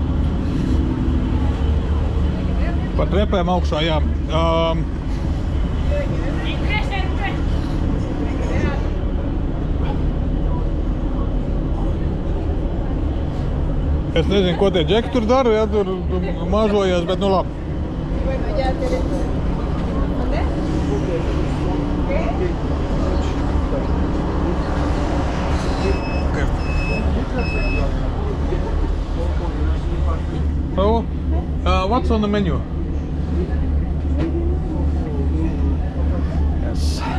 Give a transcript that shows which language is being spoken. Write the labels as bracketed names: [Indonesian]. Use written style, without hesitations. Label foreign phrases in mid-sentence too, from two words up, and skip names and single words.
[Latvian] Pa trepēm augšā, jā. Es nezinu, ko tie džeki tur dara, ja tur mažojās, bet nu labi. [Spanish] Bueno, ya te ¿Dónde? [English] Okay. So, what's on the menu? Yes.